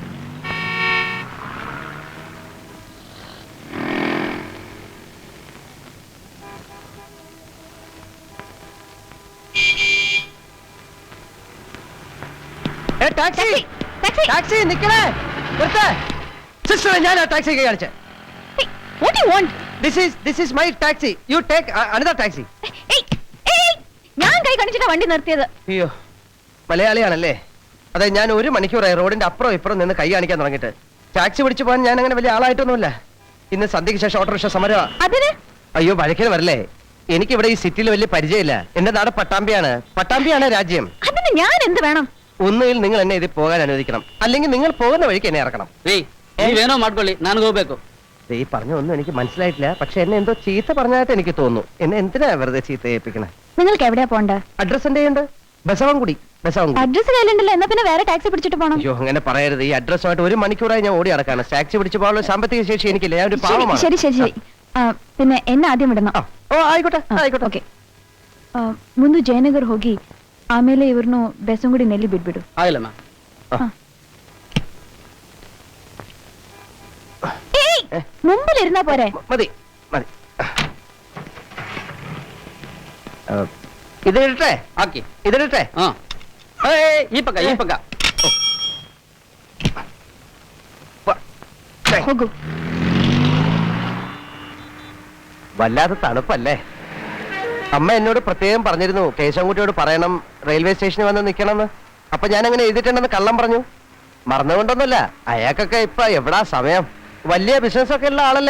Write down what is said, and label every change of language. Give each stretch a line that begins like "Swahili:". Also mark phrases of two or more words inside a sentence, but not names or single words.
English: Taxi! Taxi! Taxi!
Malayalam: നിക്കണേ. നിർത്ത്. സിസ്റ്റർ, ഞാൻ ആ ടാക്സി കാണിച്ചേ.
English: Hey, what do you want? This is my taxi. You take another taxi.
Malayalam: Hey! ഞാൻ കൈ കാണിച്ചിട്ടാ വണ്ടി നിർത്തിയത്. അയ്യോ, മലയാളിയാണല്ലേ? അതെ, ഞാൻ 1 മണിക്കൂറായി റോഡിന്റെ അപ്പുറം ഇപ്പുറം നിന്ന് കൈ കാണിക്കാൻ തുടങ്ങിയിട്ട്. ടാക്സി പിടിച്ചു പോകാൻ ഞാൻ അങ്ങനെ വലിയ ആളായിട്ടൊന്നുമില്ല. ഇന്ന് സന്ധ്യയ്ക്ക് ശേഷം ഓട്ടോറിക്ഷ സമരമാ. അതിന്? അയ്യോ, വഴക്കിന് വരല്ലേ. എനിക്കിവിടെ ഈ സിറ്റിയിൽ വലിയ പരിചയമില്ല. എന്റെ നാട് പട്ടാമ്പിയാണ് രാജ്യം. അതിന് ഞാൻ എന്ത് വേണം? ഒന്നുകിൽ നിങ്ങൾ എന്നെ ഇതിൽ പോകാൻ അനുവദിക്കണം, അല്ലെങ്കിൽ നിങ്ങൾ പോകുന്ന വഴിക്ക് എന്നെ ഇറക്കണം.
Kannada: ನೀವೇನೋ ಮಾಡ್ಕೊಳ್ಳಿ, ನನಗೆ ಹೋಗ್ಬೇಕು.
Malayalam: ഈ പറഞ്ഞ ഒന്നും എനിക്ക് മനസ്സിലായിട്ടില്ല, പക്ഷെ എന്നെ എന്തോ ചീത്ത പറഞ്ഞായിട്ട് എനിക്ക് തോന്നുന്നു. എന്നെ എന്തിനാ വെറുതെ ചീത്ത ഏൽപ്പിക്കണേ? നിങ്ങൾക്ക് എവിടെയാ പോണ്ട? അഡ്രസ് എന്റെ ഉണ്ട്, ബസവൻകുടി. അഡ്രസ് കയ്യിലുണ്ടല്ലോ, എന്നാ പിന്നെ വേറെ ടാക്സി പിടിച്ചിട്ട് പോണം. അയ്യോ അങ്ങനെ പറയരുത്. ഈ അഡ്രസ്സുമായിട്ട് 1 മണിക്കൂറായി ഞാൻ ഓടി നടക്കാണ്. ടാക്സി പിടിച്ച് പോകാനുള്ള സാമ്പത്തിക ശേഷി എനിക്കില്ല. ഞാൻ ഒരു പാവമാണ്. ശരി ശരി ശരി. പിന്നെ എന്നെ ആദ്യം വിടണം.
Kannada: ಓ ಆಯ್ಕೋಟೆ ಆಯ್ಕೋಟೆ ಓಕೆ. ಮುಂದೆ ಜಯನಗರ್ ಹೋಗಿ ಆಮೇಲೆ ಇವ್ರನ್ನು ಬೆಸಂಗುಡಿ ನೆಲ್ಲಿ ಬಿಟ್ಬಿಡು. ಆಗಿಲ್ಲ ಮ್ಯಾಮ್.
Malayalam: മുമ്പിലിരുന്നാ പോരെ? മതി മതി. ഇതിട്ടെ
Kannada: ಹಾಕಿ.
Malayalam: ഇതിട്ടെ.
Kannada: ಹಾ ಈ ಪಕ್ಕ ಈ ಪಕ್ಕ. ಹೋಗು.
Malayalam: വല്ലാതെ തണുപ്പല്ലേ? അമ്മ എന്നോട് പ്രത്യേകം പറഞ്ഞിരുന്നു കേശവൻകുട്ടിയോട് പറയണം റെയിൽവേ സ്റ്റേഷനിൽ വന്ന് നിൽക്കണമെന്ന്. അപ്പൊ ഞാൻ അങ്ങനെ എഴുതിയിട്ടുണ്ടെന്ന് കള്ളം പറഞ്ഞു. മറന്നുകൊണ്ടൊന്നുമില്ല. അയാൾക്കൊക്കെ ഇപ്പൊ എവിടാ സമയം? വലിയ ബിസിനസ് ഒക്കെ ഉള്ള ആളല്ലേ.